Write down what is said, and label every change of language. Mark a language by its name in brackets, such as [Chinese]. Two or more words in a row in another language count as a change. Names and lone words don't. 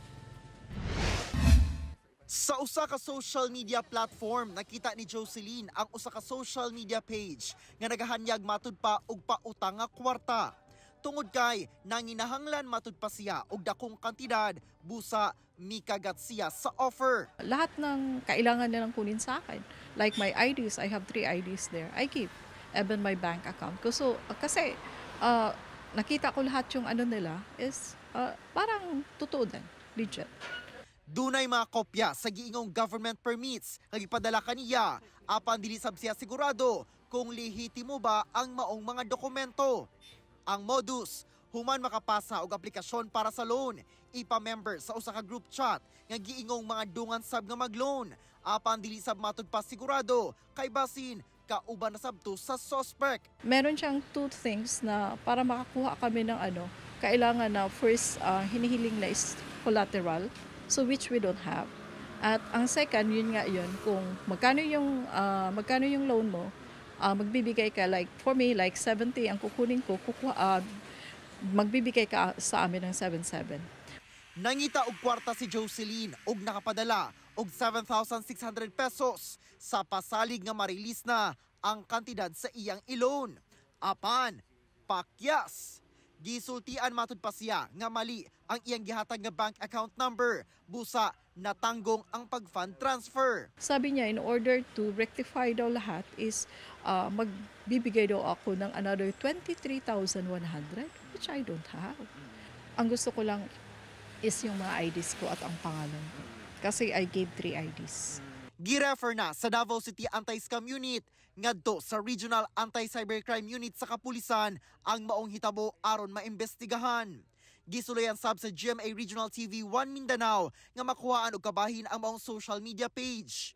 [Cebuano] Sa usa ka [English] social media platform, [Cebuano] nakita ni Jocelyn ang usa ka [English] social media page [Cebuano] nga nagahanyag matud pa og pautang nga kwarta. Tungod kay nanginahanglan matud pa siya og dakong kantidad, busa mikagat siya sa offer. [Filipino] Lahat ng kailangan nilang kunin sa akin. [English] Like my IDs, I have 3 IDs there. I keep even my bank account. [Filipino] So, kasi nakita ko lahat yung ano nila is parang totoo din, legit. [Cebuano] Dunay mga kopya sa giingong government permits nga gipadala kaniya apan dili sab siya sigurado kung lehitimo ba ang maong mga dokumento. Ang modus, human makapasa og aplikasyon para sa loan, ipa-member sa usa ka [English] group chat [Cebuano] nga giingong mga dungan sab nga mag-loan apan dili sab matud pa sigurado kay basin kauban na sabto sa suspect. [Filipino] Meron siyang 2 things na para makakuha kami ng kailangan na first hinihiling na is collateral, [English] so which we don't have. [Filipino] At ang second, yun kung magkano yung loan mo, magbibigay ka [English] like for me like [Filipino] 70 ang kukunin ko, magbibigay ka sa amin ng 77. [Cebuano] Nangita og kwarta si Jocelyn og nakapadala og 7,600 pesos sa pasalig nga marilis na ang kantidad sa iyang i-loan. Apan, pakyas. Gisultian matud pa siya nga mali ang iyang gihatag nga bank account number, busa natanggong ang pag- [English] fund transfer. [Filipino] Sabi niya [English] in order to rectify [Filipino] daw lahat is magbibigay daw ako ng another 23,100 [English] which I don't have. [Filipino] Ang gusto ko lang is yung mga IDs ko at ang pangalan ko. [English] Kasi I gave 3 IDs. [Cebuano] Girefer na sa Davao City Anti-Scam Unit ngadto sa Regional Anti-Cybercrime Unit sa Kapulisan ang maong hitabo aron maimbestigahan. Gisulayan sab sa GMA Regional TV 1 Mindanao nga makuhaan og kabahin ang maong social media page.